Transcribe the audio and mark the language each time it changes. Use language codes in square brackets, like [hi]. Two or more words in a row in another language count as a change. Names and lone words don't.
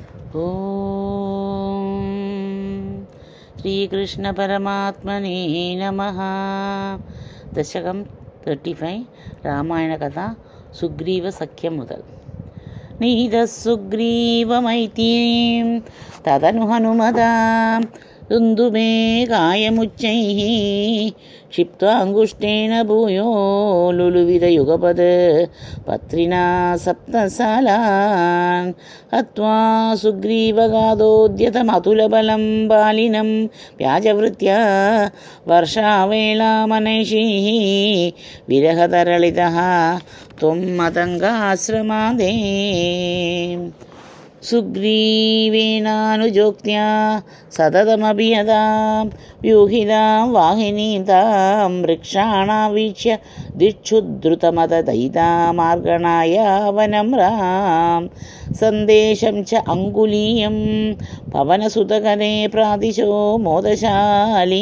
[sa] ಓಂ ಶ್ರೀಕೃಷ್ಣ ಪರಮಾತ್ಮನೇ ನಮಃ. [ml] ദശകം 35 രാമായണ കഥ സുഗ്രീവ സഖ്യം മുതൽ. [sa] നീതസുഗ്രീവമൈത്രീം തദനു ഹനുമതാം ദുന്ദുഭേ കായമുച്ചൈഃ ക്ഷിപ്ത്വാങ്കുഷ്ഠേന ഭൂയോ ലുലുവിധയുഗപദ് പത്രിണാ സപ്തസാലാൻ ഹത്വാ സുഗ്രീവഗാദോദ്യതമതുലബലം ബാലിനം വ്യാജവൃത്യാ വർഷാവേളാമനൈഷീः വിരഹതരളിതः ത്വം मतङ्गाश्रमादे. सुग्रीवेणानुजोक्त्या सततमपि यदां व्यूहितां वाहिनीं तां वृक्षाणावीक्ष्य दिक्षुद्रुतमतदयितामार्गणाय वनं राम सन्देशं च अङ्गुलीयं पवनसुतकरे प्रादिशो मोदशाली.